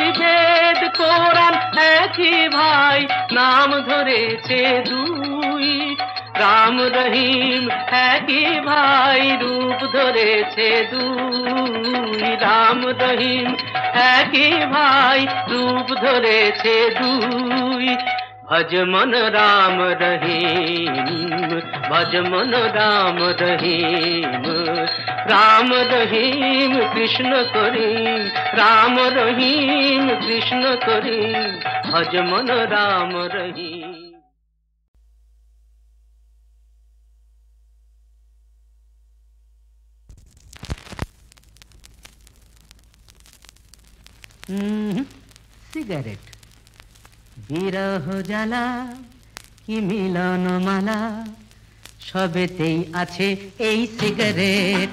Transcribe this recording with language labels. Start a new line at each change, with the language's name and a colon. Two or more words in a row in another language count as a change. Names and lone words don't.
Bangla: বেদ কোরআন একই ভাই, নাম ধরেছে দুই। রাম রহিম একই ভাই, রূপ ধরেছে দুই। রাম রহিম একই ভাই, রূপ ধরেছে দুই।
Hindi: भज मन राम रहीम, भज मन राम रहीम। राम रहीम कृष्ण करीम, राम रहीम कृष्ण करीम, भज मन राम रहीम।
Bangla: সিগারেট, বিরহ জ্বালা কি মিলন মালা, সবেতেই আছে এই সিগারেট।